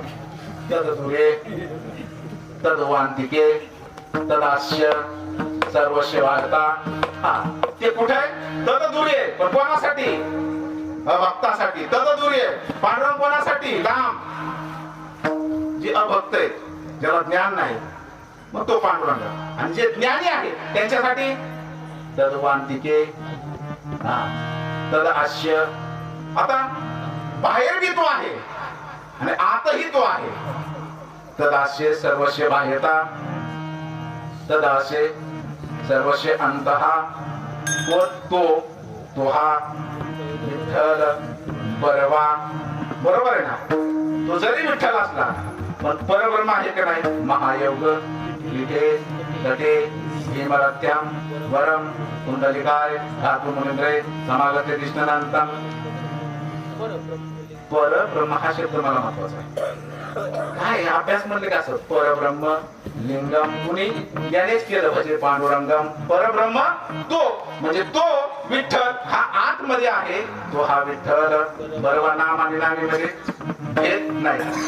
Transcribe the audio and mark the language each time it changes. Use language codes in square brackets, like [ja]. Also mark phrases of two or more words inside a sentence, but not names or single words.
[sa] तदधुरे तद्वांतिके तदास्य सर्वस्व वार्ता. [mr] हा ते कुठे आहे? तदधुरे. पण कोणासाठी? अभक्तासाठी. तदधुरे. पांडुरंग कोणासाठी? लांब. जे अभक्त आहेत ज्याला ज्ञान नाही मग तो पांडुरंग. आणि जे ज्ञानी आहे त्यांच्यासाठी [sa] तद्वांतिके तद आस्य. [mr] आता बाहेर बी तो आहे आणि आतही तो आहे. [sa] तदास्य सर्वस्व बाह्यता तदास्य सर्वस्व अंतः. [mr] तो हा विठ्ठल बरवा. बरोबर आहे ना? तो जरी विठ्ठल असला पण परब्रह्म आहे का नाही? [sa] महायोग विठे तटे भीमरथ्यम वरम कुंडलिकाय धातु मुनिंद्रे समागते दिष्टनांतम. [mr] परब्रह्म हा शब्द मला महत्वाचा आहे. काय अभ्यास म्हणले का असं [sa] परब्रह्म लिंगम [mr] कुणी यानेच केलं म्हणजे पांडुरंगम. परब्रह्म तो म्हणजे तो विठ्ठल हा आतमध्ये आहे. तो हा विठ्ठल. बरोबर नाम आणि नामीमध्ये भेद नाही.